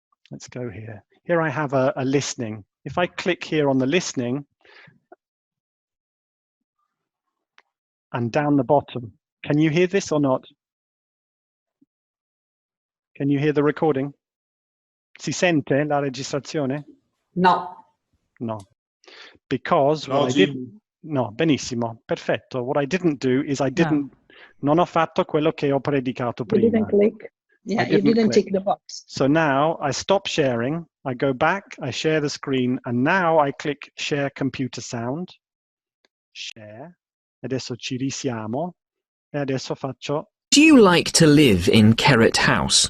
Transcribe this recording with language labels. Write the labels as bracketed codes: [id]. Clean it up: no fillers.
[en] Let's go here. Here I have a listening. If I click here on the listening and down the bottom, can you hear this or not? Can you hear the recording? [it] Si sente la registrazione? [en] No. No. Because No, what I didn't, no, [it] benissimo, perfetto. [en] What I didn't do is [it] non ho fatto quello che ho predicato prima. [en] You didn't click. Yeah, you didn't tick the box. So now I stop sharing, I go back, I share the screen, and now I click share computer sound. [it] Share. Adesso ci risiamo. E adesso faccio. [en] Do you like to live in Carrot House?